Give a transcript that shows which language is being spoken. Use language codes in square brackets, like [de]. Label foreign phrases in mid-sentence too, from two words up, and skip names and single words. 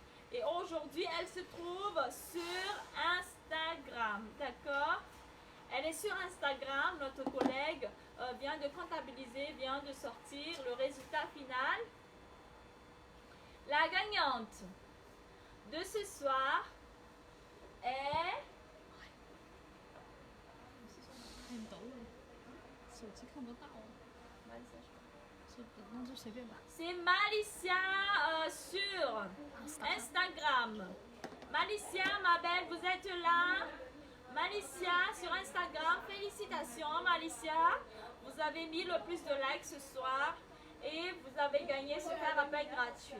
[fr] Et aujourd'hui, elle se trouve sur Instagram, d'accord? Elle est sur Instagram, notre collègue vient de comptabiliser, vient de sortir le résultat final. La gagnante de ce soir est... [zh] 很抖，手机看不到，那就随便吧。 [fr] C'est Malicia sur Instagram. Malicia, ma belle, vous êtes là? Malicia sur Instagram. Félicitations, Malicia. Vous avez mis le plus de likes ce soir et vous avez gagné ce fer à pain gratuit.